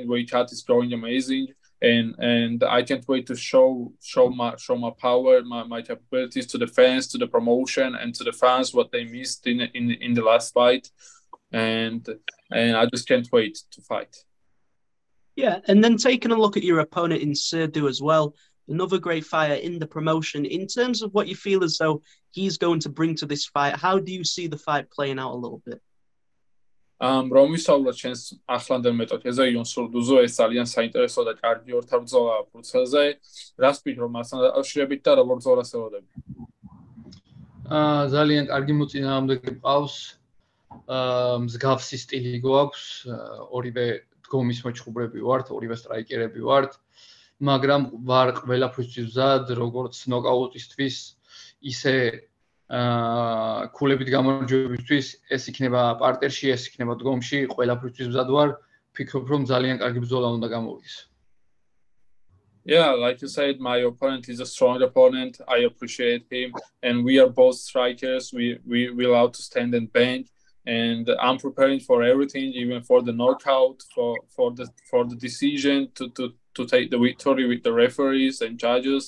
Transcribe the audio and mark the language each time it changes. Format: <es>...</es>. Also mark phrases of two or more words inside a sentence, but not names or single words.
<en>Weight cut is going amazing. And I can't wait to show my power, my capabilities to the fans, to the promotion, and to the fans what they missed in the last fight, and I just can't wait to fight. Yeah, and then taking a look at your opponent in Surdu as well, another great fighter in the promotion. In terms of what you feel as though he's going to bring to this fight, how do you see the fight playing out a little bit?</en> <ka>რომ ვისაუბროთ ჩვენს ახლანდელ მეტოქეზე Ion Surduzo, ეს ძალიან საინტერესო და კარგი ორთაბრძოლაა ფურცელზე. რას ფიქრობ მასთან დაკავშირებით და როგორ ბრძოლას ელოდები? ძალიან კარგი მოწინააღმდეგე მყავს. მსგავსი სტილი გვაქვს, ორივე დგომის მოჩხუბრები ვართ, ორივე სტრაიკერები ვართ, მაგრამ ვარ ყველაფრისთვის მზად, როგორც ნოკაუტისთვის, ისე ქულებით გამარჯვებისთვის, ეს იქნება პარტერში, ეს იქნება დგომში, ყველაფრისთვის მზად ვარ, ფიქრობ რომ ძალიან კარგი ბრძოლა უნდა გამოვიდეს.</ka> <en>Yeah, like you said, my opponent is a strong opponent. I appreciate him, and we are both strikers. We love to stand and bang, and I'm preparing for everything, even for the knockout, for the decision to take the victory with the referees and judges.</en>